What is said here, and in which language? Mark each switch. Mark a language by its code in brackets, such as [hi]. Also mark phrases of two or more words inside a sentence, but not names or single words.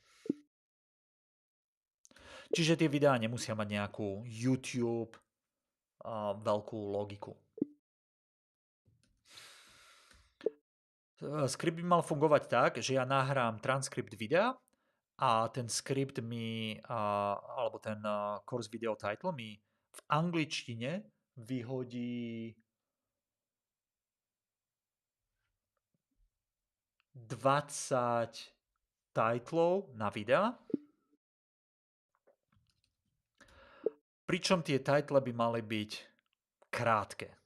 [sk] Čiže tie videá nemusia mať nejakú YouTube veľkú logiku. Skript by mal fungovať tak, že ja nahrám transkript videa a ten skript alebo ten [en] course video title [sk] mi v angličtine vyhodí 20 titlov na videa, pričom tie title by mali byť krátke.